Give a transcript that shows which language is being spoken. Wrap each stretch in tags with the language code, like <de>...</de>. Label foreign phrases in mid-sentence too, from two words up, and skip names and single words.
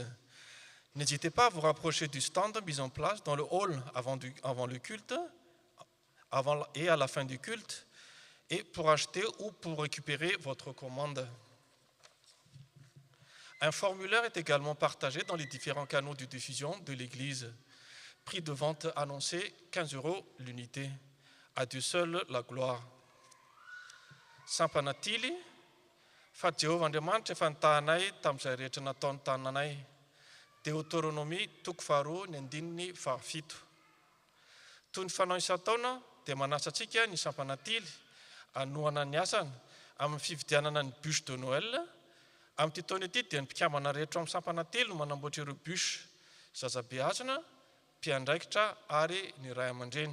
<fr>N'hésitez pas à vous rapprocher du stand mis en place dans le hall avant le culte, avant et à la fin du culte, et pour acheter ou pour récupérer votre commande. Un formulaire est également partagé dans les différents canaux de diffusion de l'Église. Prix de vente annoncé 15 € l'unité. À Dieu seul la gloire.</fr> <mg>Sampanatily, fa Jehovah Andriamanitra efa nitahanay tamin'izay rehetra nataony tananay. Deutéronomie 2:7. Toy ny fanao isan-taona dia manasa antsika ny sampanatily anohana ny asana amin'ny fividianana ny</mg> <fr>bûche de Noël</fr> <mg>amin'ity taona ity dia ny mpikambana rehetra amin'ny sampana telo no manamboatra ireo bus zazabeazina mpiandraikitra ary ny ray aman-dreny.</mg>